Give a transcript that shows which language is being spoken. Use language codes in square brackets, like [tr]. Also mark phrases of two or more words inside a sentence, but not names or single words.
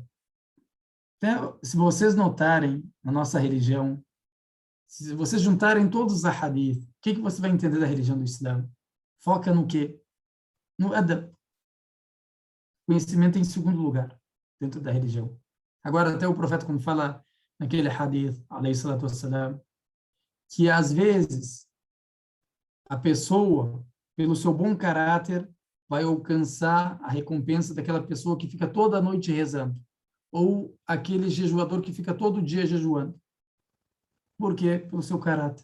[pt] Até, se vocês notarem na nossa religião, se vocês juntarem todos os hadith, o que você vai entender da religião do Islã? Foca no quê? No adab. Conhecimento em segundo lugar, dentro da religião. Agora, até o profeta, quando fala naquele hadith, [ar] عليه الصلاة والسلام, [pt] que às vezes a pessoa, pelo seu bom caráter, vai alcançar a recompensa daquela pessoa que fica toda a noite rezando, ou aquele jejuador que fica todo dia jejuando. Por quê? Pelo seu caráter.